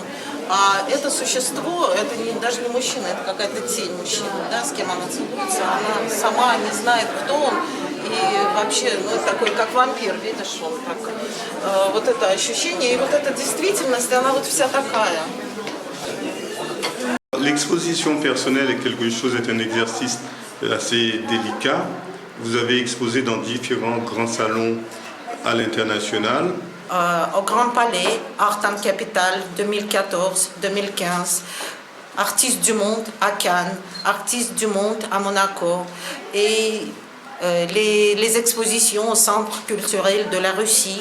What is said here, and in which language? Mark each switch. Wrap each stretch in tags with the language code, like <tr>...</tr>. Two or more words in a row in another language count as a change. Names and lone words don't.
<ru>А это существо, это даже не мужчина, это какая-то тень мужчины, да, с кем она целуется. Она сама не знает, кто он. И вообще, ну, это такой, как вампир, видишь, он так. Вот это ощущение, и вот эта действительность, она вот вся такая.</ru> <fr>L'exposition personnelle est un exercice assez délicat. Vous avez exposé dans différents grands salons à l'international. Au Grand Palais, Art and Capital 2014, 2015, Artistes du Monde à Cannes, Artistes du Monde à Monaco et les expositions au Centre culturel de la Russie.</fr>